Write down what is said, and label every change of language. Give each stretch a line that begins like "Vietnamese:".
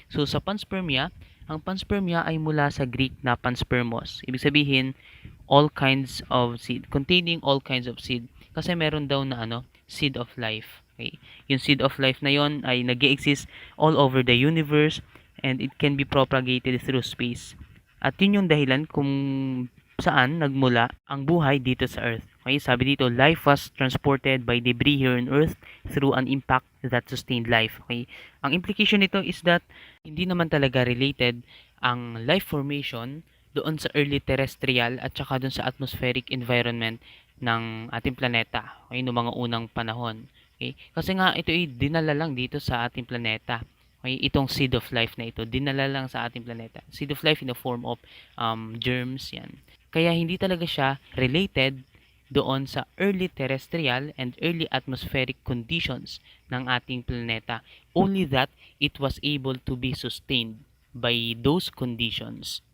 Filipino: So, sa panspermia, ang panspermia ay mula sa Greek na panspermos. Ibig sabihin,
English: all kinds of seed, containing all kinds of seed.
Filipino: Kasi meron daw na seed of life.
English: Okay? Yung seed of life
Filipino: na yon ay nag-exist
English: all over the universe and it can be propagated through space.
Filipino: At yun yung dahilan kung saan nagmula ang buhay dito sa Earth.
English: Okay,
Filipino: sabi dito,
English: life was transported by debris here on Earth through an impact that sustained life.
Filipino: Okay, ang implication nito is that hindi naman talaga related ang life formation doon sa early terrestrial at saka doon sa atmospheric environment ng ating planeta. Okay, noong mga unang panahon. Okay, kasi nga ito ay dinala lang dito sa ating planeta. Okay, itong seed of life na ito, dinala lang sa ating planeta.
English: Seed of life in the form of germs, yan.
Filipino: Kaya hindi talaga siya
English: related doon sa early terrestrial and early atmospheric conditions ng ating planeta. Only that it was able to be sustained by those conditions.